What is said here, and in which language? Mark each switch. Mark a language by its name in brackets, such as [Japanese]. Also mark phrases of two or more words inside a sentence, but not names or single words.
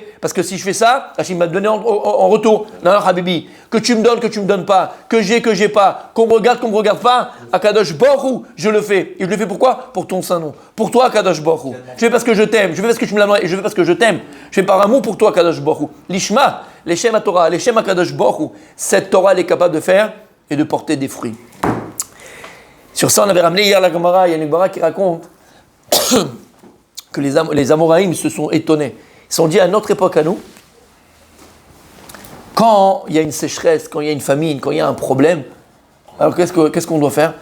[French] Parce que si je fais ça, Hachim m'a donné en retour. Non, Habibi, que tu me donnes pas, que j'ai pas, qu'on me regarde pas, [Hebrew] הקדוש ברוך הוא, [French] je le fais. Et je le fais pourquoi? Pour ton saint nom. Pour toi, [Hebrew] הקדוש ברוך הוא. [French] Je fais parce que je t'aime, je fais parce que tu me l'as demandé, et je fais parce que je t'aime. Je fais par amour pour toi, [Hebrew] הקדוש ברוך הוא. לשמה, לשם התורה, לשם הקדוש ברוך הוא. [French] Cette Torah, elle est capable de faire et de porter des fruits. Sur ça, on avait ramené hier la Gemara. Il y a une Gemara qui raconte que les Amoraïm se sont étonnés. Ils se sont dit à notre époque à nous, quand il y a une sécheresse, quand il y a une famine, quand il y a un problème, alors qu'est-ce qu'on doit faire?